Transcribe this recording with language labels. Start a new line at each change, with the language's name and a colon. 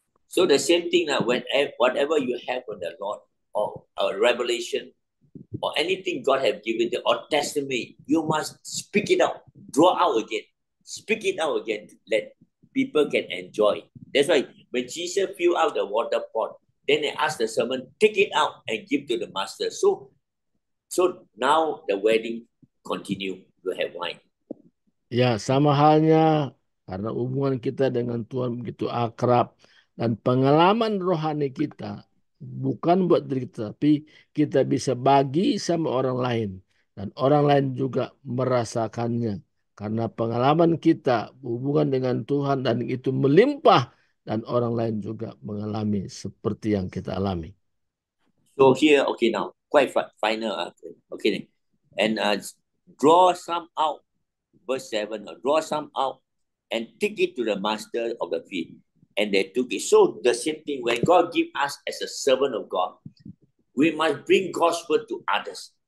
English: So the same thing that whatever you have from the Lord, or revelation, or anything God have given you, or testimony, you must speak it out, draw out again, speak it out again, let people can enjoy. That's why when Jesus filled out the water pot, then they asked the servant, take it out and give to the master. So now the wedding continue to have wine.
Indonesian: Ya, sama halnya karena hubungan kita dengan Tuhan begitu akrab, dan pengalaman rohani kita bukan buat diri kita, tapi kita bisa bagi sama orang lain, dan orang lain juga merasakannya karena pengalaman kita hubungan dengan Tuhan dan itu melimpah, dan orang lain juga mengalami seperti yang kita alami.
English: So here, okay, now quite final. Okay, and draw some out. Verse 7, draw some out and take it to the master of the field. And they took it. So the same thing, when God gives us as a servant of God, we must bring God's word to others.